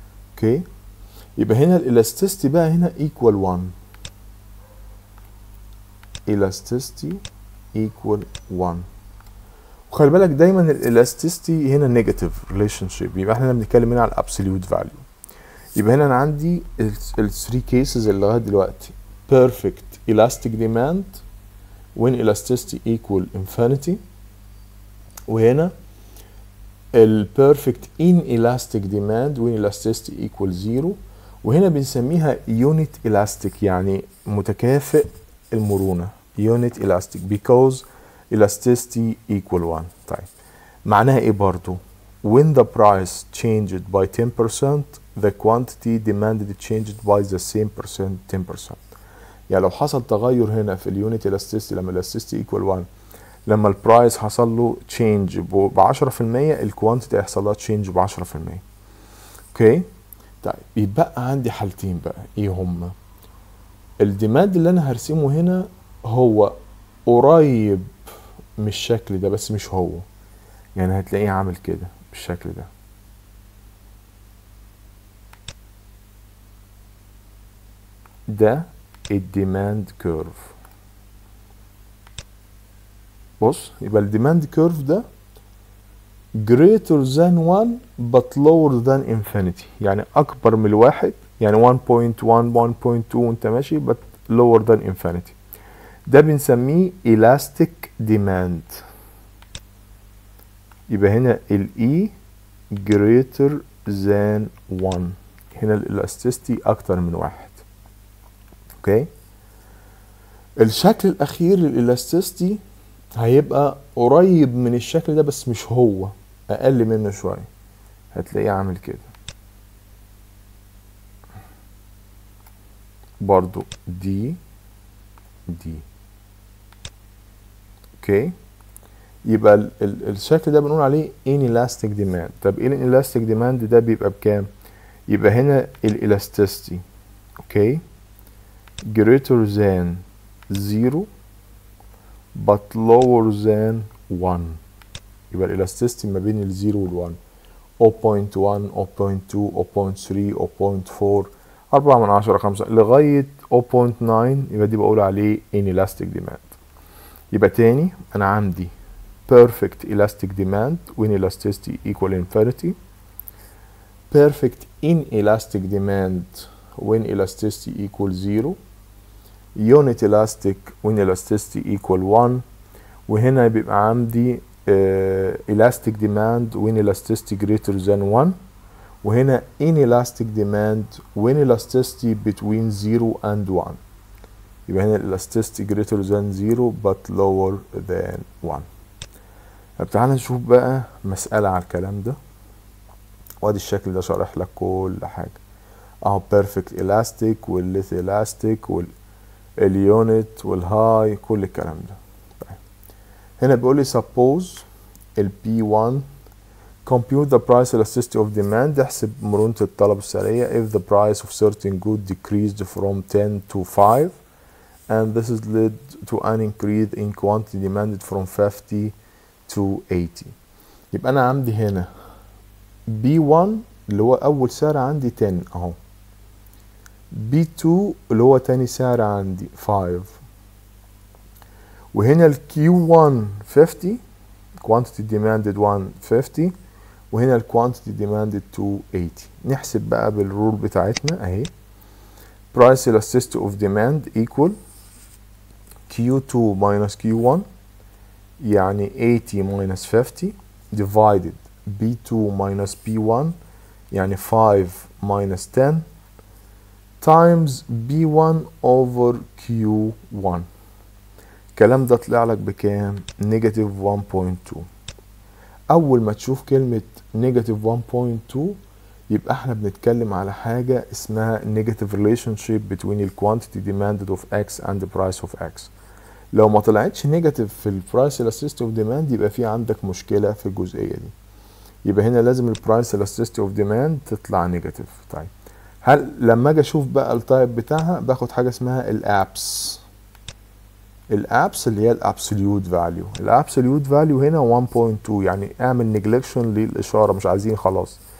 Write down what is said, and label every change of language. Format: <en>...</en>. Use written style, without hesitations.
<ar>اوكي، يبقى هنا الالاستيستي بقى هنا equal 1.</ar> <en>elasticity equal 1.</en> <ar>وخلي بالك دايما الالاستيستي هنا نيجاتيف ريليشن شيب، يبقى احنا بنتكلم هنا على الابسوليوت فاليو. يبقى هنا انا عندي ال</ar> <en>3 cases</en> <ar>اللي لغايه دلوقتي</ar> <en>perfect elastic demand when elasticity equal infinity، وهنا ال perfect inelastic demand when elasticity equal 0،</en> <ar>وهنا بنسميها unit elastic يعني متكافئ المرونة</ar> <en>unit elastic because elasticity equal 1.</en> <ar>طيب معناها ايه برضو؟</ar> <en>when the price changed by 10% the quantity demanded changed by the same percent 10%.</en> <ar>يعني لو حصل تغير هنا في اليونت elasticity لما</ar> <en>elasticity equal 1،</en> <ar>لما البرايس حصل له change ب 10% الكوانتيتي هيحصل لها change ب 10%. اوكي، طيب يبقى عندي حالتين بقى، ايه هما؟ الديماند اللي انا هرسمه هنا هو قريب من الشكل ده بس مش هو، يعني هتلاقيه عامل كده بالشكل ده. ده الديماند كيرف. بص، يبقى الديماند كيرف ده</ar> <en>greater than 1 but lower than infinity،</en> <ar>يعني اكبر من الواحد، يعني 1.1 1.2 وانت ماشي</ar> <en>but lower than infinity.</en> <ar>ده بنسميه elastic demand. يبقى هنا ال E greater than 1، هنا الالاستيستي اكتر من 1. اوكي، الشكل الاخير للالاستيستي هيبقى قريب من الشكل ده بس مش هو، اقل منه شويه، هتلاقيه عامل كده برضو دي. اوكي، يبقى الشكل ده بنقول عليه inelastic demand. طب inelastic demand ده بيبقى بكام؟ يبقى هنا الالاستيستي اوكي</ar> <en>greater than 0 but lower than 1.</en> <ar>يبقى الالاستيستي ما بين ال 0 وال 1 0.1 0.2 0.3 0.4 4/10 5 لغايه 0.9، يبقى دي بقول عليه inelastic demand. يبقى تاني انا عندي</ar> <en>perfect elastic demand when elasticity equal infinity, perfect inelastic demand when elasticity equal 0, unit elastic when elasticity equal 1.</en> <ar>وهنا بيبقى عندي</ar> <en>elastic demand when elasticity greater than 1. وهنا inelastic demand when elasticity between 0 and 1.</en> <ar>يبقى هنا</ar> <en>elasticity greater than 0 but lower than 1.</en> <ar>طب تعالى نشوف بقى مسألة على الكلام ده. وادي الشكل ده شارح لك كل حاجة اهو، perfect elastic والless elastic واليونت والهاي كل الكلام ده. طيب هنا بيقول لي</ar> <en>suppose ال P1 compute the price elasticity of demand،</en> <ar>احسب مرونة الطلب السعرية</ar> <en>if the price of certain good decreased from 10 to 5 and this is led to an increase in quantity demanded from 50 to 80.</en> <ar>يبقى انا عندي هنا B1 اللي هو اول سعر عندي 10 اهو، B2 اللي هو تاني سعر عندي 5، وهنا ال Q1 50 quantity demanded 150 وهنا ال quantity demanded 280. نحسب بقى بالرول بتاعتنا اهي</ar> <en>price elasticity of demand equal Q2 minus Q1 يعني 80 minus 50 divided B2 minus B1 يعني 5 minus 10 times B1 over Q1.</en> <ar>الكلام ده طلع لك بكام؟ نيجاتيف 1.2. أول ما تشوف كلمة نيجاتيف 1.2 يبقى احنا بنتكلم على حاجة اسمها</ar> <en>negative relationship between the quantity demanded of X and the price of X.</en> <ar>لو ما طلعتش نيجاتيف في البرايس elasticity of demand يبقى في عندك مشكلة في الجزئية دي. يبقى هنا لازم البرايس elasticity of demand تطلع نيجاتيف. طيب هل لما اجي اشوف بقى التايب بتاعها باخد حاجة اسمها الابس. الابس اللي هي الابسوليوت فاليو. الابسوليوت فاليو هنا 1.2 يعني اعمل نيجلكشن للاشارة، مش عايزين خلاص.</ar>